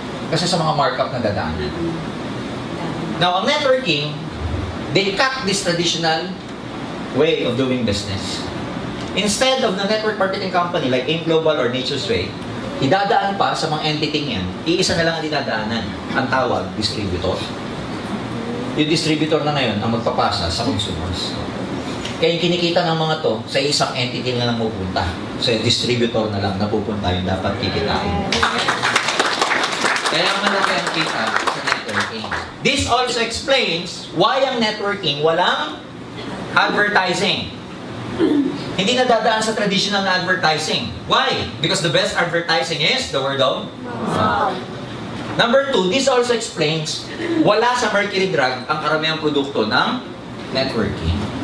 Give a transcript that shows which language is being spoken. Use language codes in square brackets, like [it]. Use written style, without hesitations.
[tl] Kasi sa mga markup na dadaanan. [en] Now, ang networking, they cut this traditional way of doing business. Instead of the network marketing company like AIM Global or Nature's Way, [tl] idadaan pa sa mga entity yan, iisa na lang ang dinadaanan. Ang tawag, distributor. Yung distributor na ngayon ang magpapasa sa consumers. Kaya yung kinikita ng mga to, sa isang entity na lang pupunta. So yung distributor na lang napupunta yung dapat kikitain. Kaya malaki ang kita sa networking. [en] This also explains why [tl] ang networking walang advertising. Hindi na dadaan sa traditional na advertising. [en] Why? Because the best advertising is the word of mouth. Number 2, this also explains [tl] wala sa Mercury Drug ang karamihang produkto ng networking.